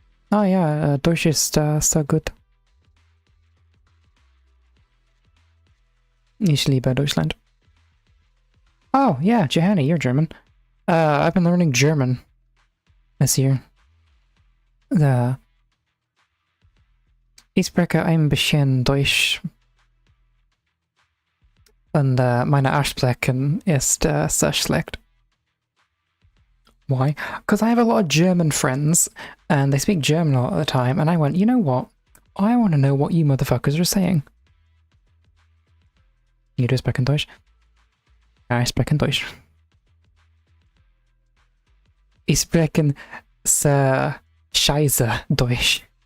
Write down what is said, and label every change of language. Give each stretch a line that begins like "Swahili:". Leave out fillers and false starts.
English: Oh yeah, Deutsch is so good.
German: Ich liebe Deutschland.
English: Oh yeah, Johanna, you're German. I've been learning German this year.
German: Ich spreche ein bisschen Deutsch. Und meine Aussprechen ist sehr schlecht.
English: Why? Because I have a lot of German friends, and they speak German all the time, and I went, you know what? I want to know what you motherfuckers are saying. You do
German: sprechen Deutsch?
English: I
German: sprechen Deutsch. Ich sprechen sehr scheiße Deutsch.